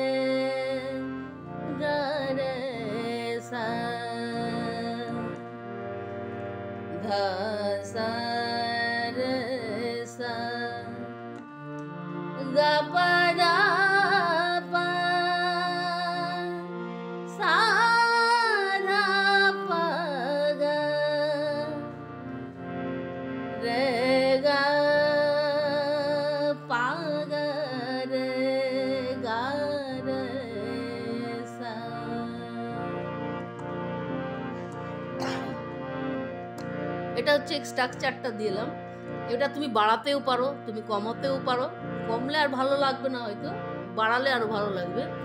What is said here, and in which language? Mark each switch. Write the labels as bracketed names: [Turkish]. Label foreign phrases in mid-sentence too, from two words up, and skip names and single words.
[Bangla] गा रे सा धा सा रे सा गा पा दा पा सा धा पा गा रे गा पा गा रे गा रे सा। এটা হচ্ছে স্ট্রাকচারটা দিলাম। এটা তুমি বাড়াতেও পারো, তুমি কমাতেও পারো। কমলে আর ভালো লাগবে না, হয়তো বাড়ালে আরো ভালো লাগবে।